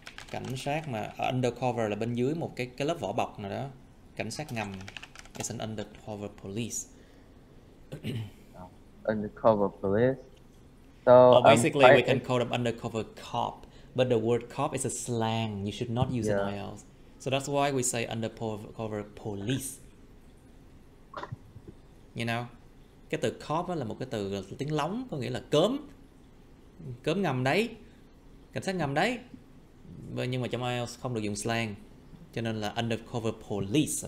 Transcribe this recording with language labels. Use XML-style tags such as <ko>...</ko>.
<vi>Cảnh sát mà undercover là bên dưới một cái lớp vỏ bọc nào đó. Cảnh sát ngầm.</vi> <en>It's an undercover police. Undercover police. So basically we can call them undercover cop, but the word cop is a slang. You should not use in IELTS. So that's why we say undercover police. You know,</en> <vi>cái từ cop là một cái từ tiếng lóng, có nghĩa là cớm ngầm đấy, cảnh sát ngầm đấy. Nhưng mà trong IELTS không được dùng slang, cho nên là undercover police.</vi>